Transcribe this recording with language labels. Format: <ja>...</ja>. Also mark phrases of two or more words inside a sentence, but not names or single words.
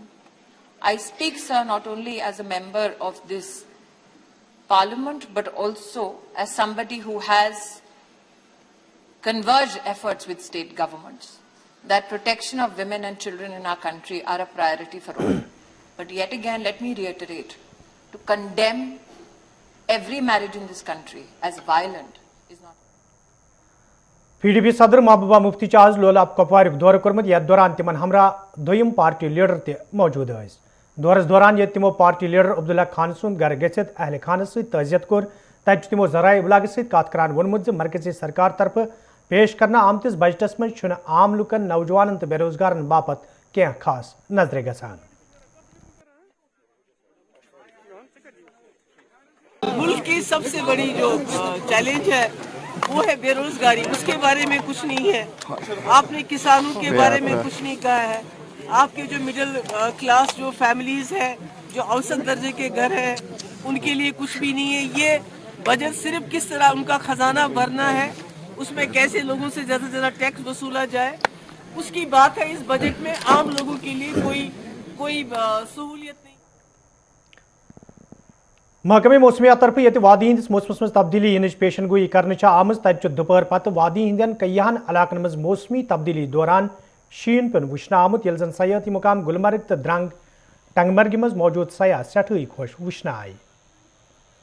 <en>I speak, sir, not only as a member of this Parliament, but also as somebody who has converged efforts with state governments, that protection of women and children in our country are a priority for all. But yet again, let me reiterate, to condemn every marriage in this country as violent is not.</en> <ks>PDP सदर महबूबा मुफ्ती आज लोलाब कपवार दौर कर्मुत यथ दौरान तिमन हमरा दोयम पार्टी लीडर ते मौजूद हस। दौरस दौरान यथ तिमो पार्टी लीडर अब्दुल्ला खान सुंद घर गछित अहल खानस सहित तजियत कोर तत तिमो जराए इबलाग सहित कत करान वोनमुत मरकजी सरकार तरफ पेश करना आमतिस बजटस मज छुन आम लुकन नौजवानन तो बेरोजगारन बापत क्या खास नजरे गसान।</ks> <ur>ملک کی سب سے بڑی جو چیلنج ہے وہ ہے بے روزگاری. اس کے بارے میں کچھ نہیں ہے۔ آپ نے کسانوں کے بارے میں کچھ نہیں کہا ہے. آپ کے جو</ur> <en>middle class</en> <ur>جو فیملیز ہے، جو اوسط درجے کے گھر ہے، ان کے لیے کچھ بھی نہیں ہے. یہ بجٹ صرف کس طرح ان کا خزانہ بھرنا ہے، اس میں کیسے لوگوں سے زیادہ سے زیادہ ٹیکس وصولا جائے، اس کی بات ہے. اس بجٹ میں عام لوگوں کے لیے کوئی سہولیت نہیں.</ur> <ks>महकमे मौसमियात तरफ ये वादी हंदिस मौसमस मज तब्दीली इन पेशन गोई कर आम तत दोपहर पत वादी हंदन कईहन इलाकन मज मौसमी तब्दीली दौरान शीन पेन वुचन आमुत येल जन सयाहती मुकाम गुलमर्ग तो द्रंग टंगमर्ग मज मौजूद सयाह सठई खुश वुचन आई।</ks>